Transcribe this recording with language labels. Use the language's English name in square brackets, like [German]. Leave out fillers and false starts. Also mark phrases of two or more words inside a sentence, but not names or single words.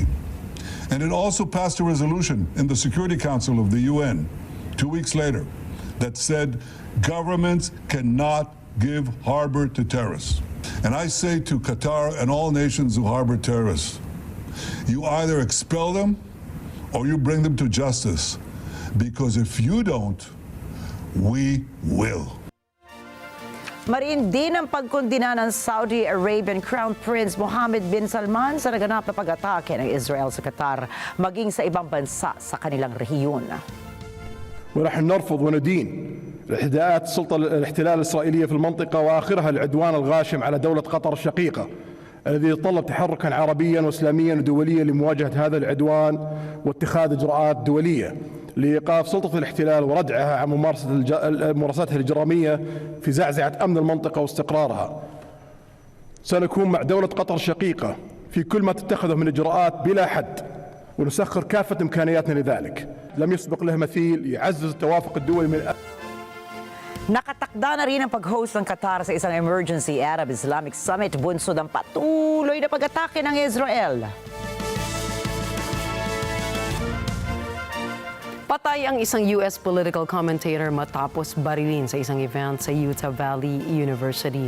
[English] And it also passed a resolution in the Security Council of the UN 2 weeks later that said governments cannot give harbor to terrorists. And I say to Qatar and all nations who harbor terrorists, you either expel them or you bring them to justice. Because if you don't, we will. [Filipino] Mariin din ang pagkondina ng Saudi Arabian Crown Prince Mohammed bin Salman sa naganap na pag-atake ng Israel sa Qatar, maging sa ibang bansa sa kanilang rehiyon. [Arabic] ونحن نرفض وندين الاعتداءات السلطة الاحتلال الإسرائيلية في المنطقة وآخرها العدوان الغاشم على دولة قطر الشقيقة الذي يتطلب تحركا عربيا وإسلاميا ودوليا لمواجهة هذا العدوان واتخاذ إجراءات دولية لإيقاف سلطة الاحتلال وردعها عن ممارساتها الإجرامية في زعزعة أمن المنطقة واستقرارها. سنكون مع دولة قطر الشقيقة في كل ما تتخذه من إجراءات بلا حد ونسخر كافة إمكانياتنا لذلك. لم يسبق له مثيل يعزز التوافق الدولي من [Filipino] Nakatakda na rin ang pag-host ng Qatar sa isang emergency Arab-Islamic Summit bunsod ang patuloy na pag-atake ng Israel. Patay ang isang US [English] political commentator [Filipino] matapos barilin sa isang event sa Utah Valley University.